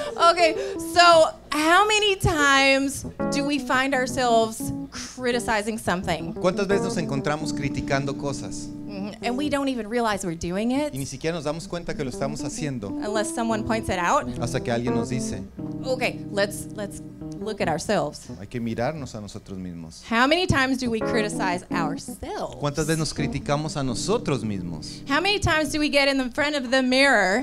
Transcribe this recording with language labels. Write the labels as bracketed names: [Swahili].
[English] Okay, so how many times do we find ourselves criticizing something [Spanish] ¿Cuántas veces nos encontramos criticando cosas [English] and we don't even realize we're doing [Spanish] y ni [English] it [Spanish] siquiera nos damos cuenta que lo estamos haciendo [English] unless someone points it out? [Spanish] hasta que alguien nos dice? [English] Okay, let's look at ourselves. [Spanish] Hay que mirarnos a nosotros mismos. [English] How many times do we criticize ourselves? [Spanish] ¿Cuántas veces nos criticamos a nosotros mismos? [English] How many times do we get in the front of the mirror?